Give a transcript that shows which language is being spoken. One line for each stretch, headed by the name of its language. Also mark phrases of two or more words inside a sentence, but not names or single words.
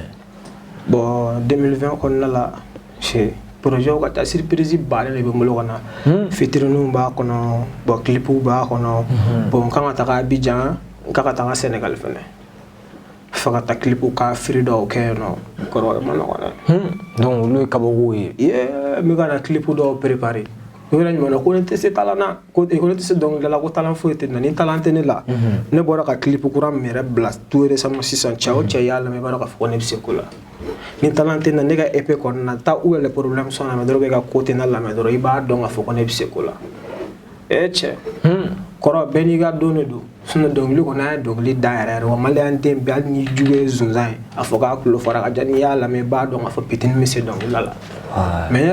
Bambara: bon 2020 kɔnɔna la projet ka taa surprise baden de bɛ n bolo ka na fitirininw b'a kɔnɔ bon clipw b'a kɔnɔ bon n kan ka taga Abidjan n kan ka taga Sénégal fɛnɛ fo ka taa clipw ka firi dɔw kɛ yen nɔ kɔrɔ ma nɔgɔn dɛ donc olu ye kabako ye n bɛ ka na clip dɔw préparer o yɛrɛ ɲuman na ko ne tɛ se talent na ko ne tɛ se dɔnkilida la ko talent foyi tɛ na ni talent tɛ ne la ne bɔra ka clip kura min yɛrɛ bila
French: tout récemment
Bambara: sisan cɛ o cɛ y'a lamɛn i b'a dɔn k'a fɔ ko ne bɛ se ko la ni talent tɛ na ne ka EP kɔnɔna na taa
French: où est le problème
Bambara: sɔn lamɛn dɔrɔn i ka ko tɛ na lamɛn dɔrɔn i b'a dɔn k'a fɔ ko ne bɛ se ko la cɛ kɔrɔ bɛɛ n'i ka don de don sinon dɔnkili kɔni an ye dɔnkili da yɛrɛ wa maliyɛn den bɛɛ hali ni jugu ye zonzan ye a fɔ k'a tulo fara ka diya n'i y'a lamɛn i b'a dɔn k'a fɔ pitini bɛ se dɔnkilida la mais ne